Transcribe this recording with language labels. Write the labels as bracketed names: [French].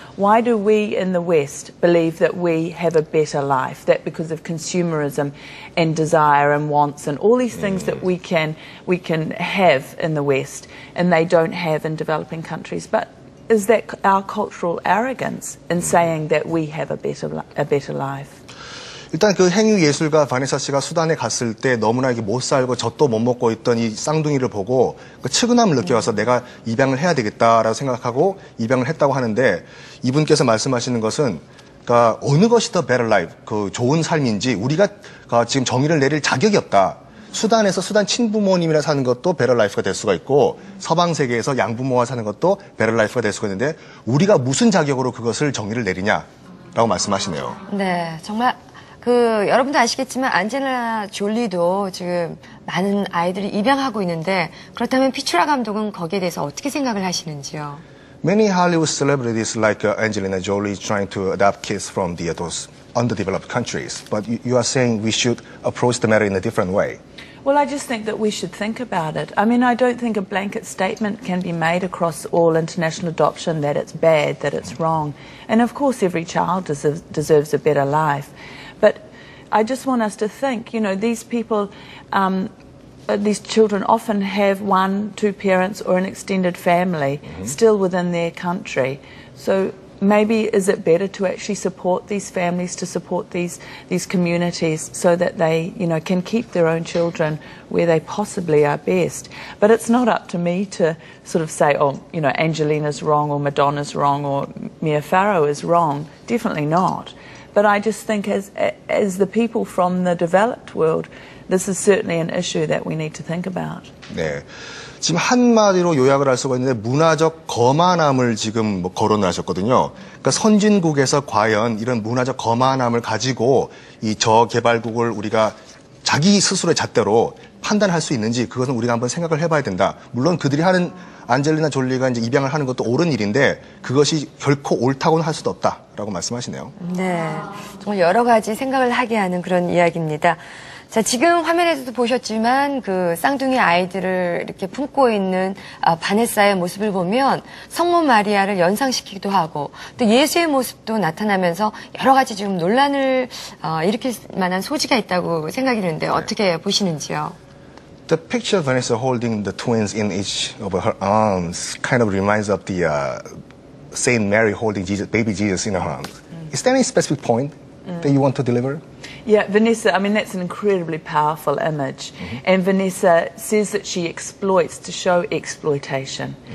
[English] Why do we in the West believe that we have a better life? That because of consumerism and desire and wants and all these things that we can have in the West and they don't have in developing countries. But is that our cultural arrogance in saying that we have a better life? [Korean] 일단 그 행위 예술가 바네사 씨가 수단에 갔을 때 너무나 이게 못 살고 젖도 못 먹고 있던 이 쌍둥이를 보고 그 측은함을 느껴서 내가 입양을 해야 되겠다라고 생각하고 입양을 했다고 하는데, 이분께서 말씀하시는 것은 그러니까 어느 것이 더 [English] better life, [Korean] 그 좋은 삶인지 우리가 지금 정의를 내릴 자격이 없다. 수단에서 수단 친부모님이랑 사는 것도 [English] better life [Korean] 가 될 수가 있고, 서방 세계에서 양부모와 사는 것도 better life가 될 수가 있는데 우리가 무슨 자격으로 그것을 정의를 내리냐라고 말씀하시네요. 네, 정말 여러분도 아시겠지만 안젤리나 졸리도 지금 많은 아이들이 입양하고 있는데, 그렇다면 피츄라 감독은 거기에 대해서 어떻게 생각을 하시는지요? [English] Many Hollywood celebrities like Angelina Jolie trying to adopt kids from those underdeveloped countries, but you are saying we should approach the matter in a different way. Well, I just think that we should think about it. I mean, I don't think a blanket statement can be made across all international adoption that it's bad, that it's wrong. And of course, every child deserves a better life. But I just want us to think, you know, these people, these children often have one, two parents or an extended family still within their country. So maybe is it better to actually support these families, to support these communities so that they, you know, can keep their own children where they possibly are best. But it's not up to me to sort of say, oh, you know, Angelina's wrong or Madonna's wrong or Mia Farrow is wrong. Definitely not. But I just think as the people from the developed world, this is certainly an issue that we need to think about. [Korean] 네. 지금 한마디로 요약을 할 수가 있는데 문화적 거만함을 지금 거론을 하셨거든요. 그러니까 선진국에서 과연 이런 문화적 거만함을 가지고 이 저개발국을 우리가 자기 스스로의 잣대로 판단할 수 있는지, 그것은 우리가 한번 생각을 해봐야 된다. 물론 그들이 하는, 안젤리나 졸리가 이제 입양을 하는 것도 옳은 일인데 그것이 결코 옳다고는 할 수도 없다라고 말씀하시네요. 네, 정말 여러 가지 생각을 하게 하는 그런 이야기입니다. 자, 지금 화면에서도 보셨지만 그 쌍둥이 아이들을 이렇게 품고 있는 바네사의 모습을 보면 성모 마리아를 연상시키기도 하고 또 예수의 모습도 나타나면서 여러 가지 지금 논란을 일으킬 만한 소지가 있다고 생각이 드는데 어떻게 보시는지요? [English] The picture of Vanessa holding the twins in each of her arms kind of reminds of the Saint Mary holding Jesus, baby Jesus in her arms. Is there any specific point that you want to deliver? Yeah, Vanessa, I mean, that's an incredibly powerful image. And Vanessa says that she exploits to show exploitation.